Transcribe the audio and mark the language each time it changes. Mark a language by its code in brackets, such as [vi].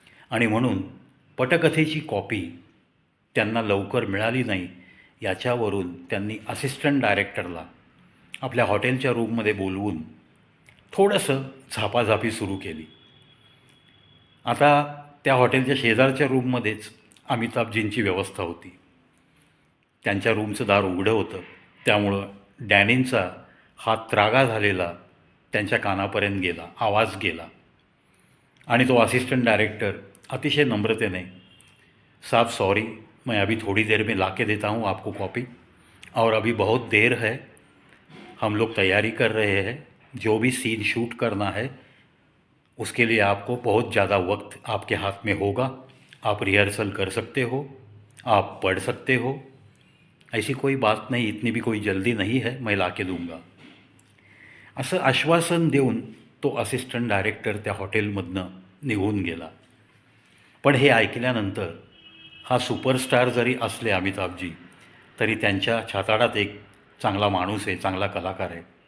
[mr] आणि म्हणून पटकथेची कॉपी त्यांना लवकर मिळाली नाही याच्यावरून त्यांनी असिस्टंट डायरेक्टरला आपल्या हॉटेलच्या रूममध्ये बोलवून थोडंसं झापाझापी सुरू केली. आता त्या हॉटेलच्या शेजारच्या रूममध्येच अमिताभजींची व्यवस्था होती. त्यांच्या रूमचं दार उघडं होतं, त्यामुळं डॅनींचा हा त्रागा झालेला त्यांच्या कानापर्यंत गेला, आवाज गेला. [hi] आणि तो असिस्टंट डायरेक्टर अतिशय नम्रतेने, साहब सॉरी, मैं अभी थोड़ी देर में ला के देता हूँ आपको कॉपी, और अभी बहुत देर है, हम लोग तैयारी कर रहे हैं, जो भी सीन शूट करना है उसके लिए आपको बहुत ज़्यादा वक्त आपके हाथ में होगा, आप रिहर्सल कर सकते हो, आप पढ़ सकते हो, ऐसी कोई बात नहीं, इतनी भी कोई जल्दी नहीं है, मैं ला के दूँगा. [mr] असं आश्वासन देऊन तो असिस्टंट डायरेक्टर त्या हॉटेलमधनं निघून गेला. पण हे ऐकल्यानंतर हा सुपरस्टार जरी असले अमिताभजी, तरी त्यांच्या छाताडात एक चांगला माणूस आहे, चांगला कलाकार आहे.